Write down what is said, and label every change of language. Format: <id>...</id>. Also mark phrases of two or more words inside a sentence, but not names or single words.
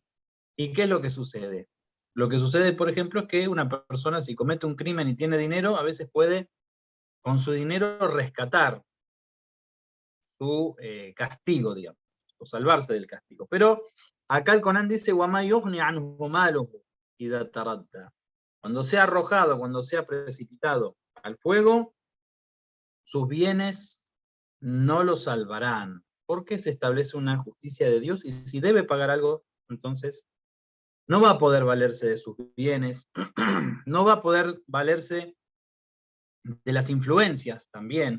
<es>¿Y qué es lo que sucede? Lo que sucede, por ejemplo, es que una persona, si comete un crimen y tiene dinero, a veces puede con su dinero rescatar su castigo, digamos, o salvarse del castigo. Pero acá el Corán dice:</es> <ar>وَمَا يُغْنِ عَنْهُ مَالُهُ إِذَا تَرَدَّى.</ar> <es>Cuando sea arrojado, cuando sea precipitado al fuego, sus bienes no lo salvarán, porque se establece una justicia de Dios, y si debe pagar algo, entonces no va a poder valerse de sus bienes, no va a poder valerse de las influencias también.</es>